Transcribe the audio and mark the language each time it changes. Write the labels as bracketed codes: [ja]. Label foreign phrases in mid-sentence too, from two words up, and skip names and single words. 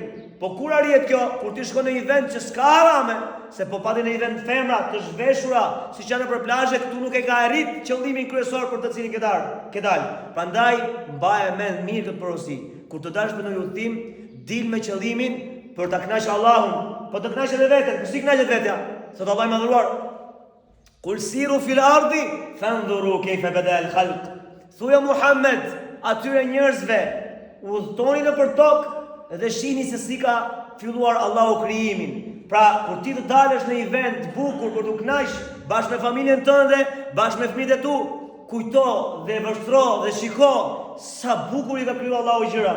[sq] Po kur arrihet kjo, kur ti shkon në një vend që s'ka harame, se po pati në një vend femra të zhveshura, siç janë nëpër plazhe, këtu nuk e ka arrit qëllimin kryesor për të cilin ke dalë. Prandaj mbaje mend mirë këtë porosi. Kur të dalësh për një udhtim, dil me qëllimin për ta kënaqur Allahun, po të kënaqet edhe veten, si kënaqet vetja. Sot Allah I madhëruar, [ar] قل سيروا في الأرض فانظروا كيف بدأ الخلق. [sq] Thuja Muhammed atyre njerëzve, udhtoni nëpër tokë dhe shihni se si ka filluar Allahu krijimin. Pra, kur ti të dalësh në një vend të bukur për të kënaqur bashkë me familjen tënde, bashkë me fëmijët e tu, kujto dhe vështro dhe shiko sa bukur I ka krijuar Allahu gjërat.